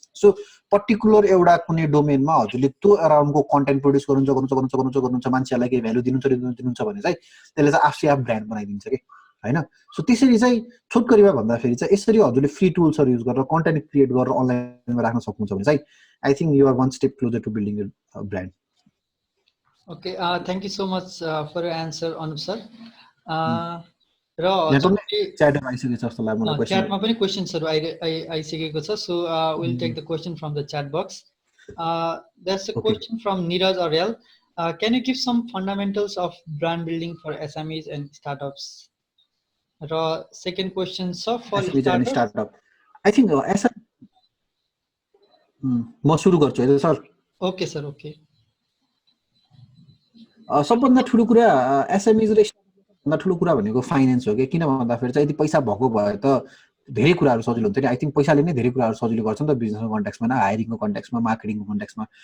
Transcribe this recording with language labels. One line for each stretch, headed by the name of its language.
Nepali: So particular एउटा कुनै डोमेनमा हजुरले त्यो अराउन्डको कन्टेन्ट प्रड्युस गर्नुहुन्छ, मान्छेहरूलाई केही भ्यालु दिनुहुन्छ भने चाहिँ त्यसले चाहिँ आफै आफ ब्रान्ड बनाइदिन्छ कि होइन। सो त्यसरी चाहिँ छोटकरीमा भन्दाखेरि चाहिँ यसरी हजुरले फ्री टुल्सहरू युज गरेर कन्टेन्ट क्रिएट गरेर अनलाइनमा राख्न सक्नुहुन्छ भने चाहिँ
English: I think you are one step closer to building your brand. Okay, thank you so much for your answer, Anup sir.
Nepali: र च्याटमा आइसकेको छ जस्तो लाग्छ मलाई क्वेशन। च्याटमा पनि क्वेशन्सहरु आइसकेको छ।
English: So will take the question from the chat box. There's a question from Neeraj Aryal. Can you give some fundamentals of brand building for SMEs and startups?
Nepali: र
English: second question sir for startup. I think
Nepali: म सुरु गर्छु है sir.
English: Okay sir, okay.
Nepali: सबभन्दा ठुलो कुरा SMEs र सबभन्दा ठुलो कुरा भनेको फाइनेन्स हो कि। किन भन्दाखेरि चाहिँ यदि पैसा भएको भए त धेरै कुराहरू सजिलो हुन्थ्यो नि।
English: I think
Nepali: पैसाले नै धेरै कुराहरू सजिलो गर्छ नि त बिजनेसको कन्टेक्समा, न हायरिङको कन्टेक्समा, मार्केटिङको कन्टेक्समा।